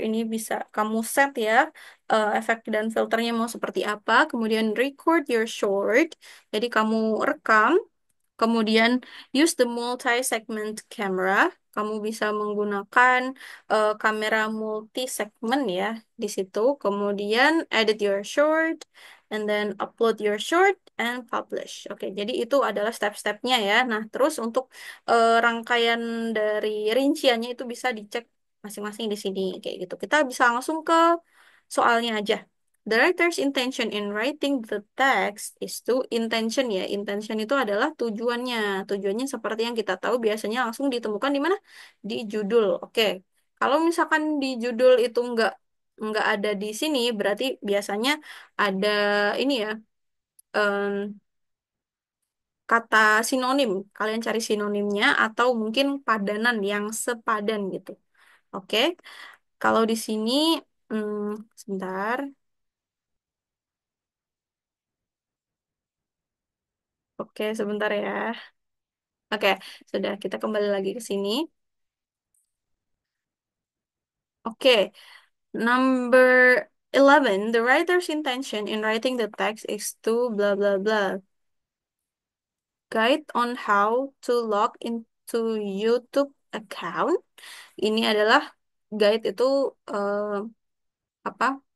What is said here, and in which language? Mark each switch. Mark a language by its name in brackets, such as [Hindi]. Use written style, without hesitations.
[Indonesian] Ini bisa kamu set ya, efek dan filternya mau seperti apa. Kemudian [English] record your short. [Indonesian] Jadi kamu rekam. [English] Kemudian use the multi-segment camera. [Indonesian] Kamu bisa menggunakan kamera multi-segment ya di situ. [English] Kemudian edit your short and then upload your short and publish. [Indonesian] Oke, jadi itu adalah step-stepnya ya. Nah, terus untuk rangkaian dari rinciannya itu bisa dicek masing-masing di sini kayak gitu. Kita bisa langsung ke soalnya aja. [English] The writer's intention in writing the text is to intention ya. [Indonesian] Intention itu adalah tujuannya. Tujuannya seperti yang kita tahu biasanya langsung ditemukan di mana? Di judul. Oke. Kalau misalkan di judul itu nggak ada di sini, berarti biasanya ada ini ya em, kata sinonim. Kalian cari sinonimnya atau mungkin padanan yang sepadan gitu. Oke. Kalau di sini, sebentar. Oke, sebentar ya. Oke, sudah kita kembali lagi ke sini. [English] Oke, number 11, the writer's intention in writing the text is to blah blah blah. Guide on how to log into YouTube account. [Indonesian] Ini adalah guide itu eh, apa?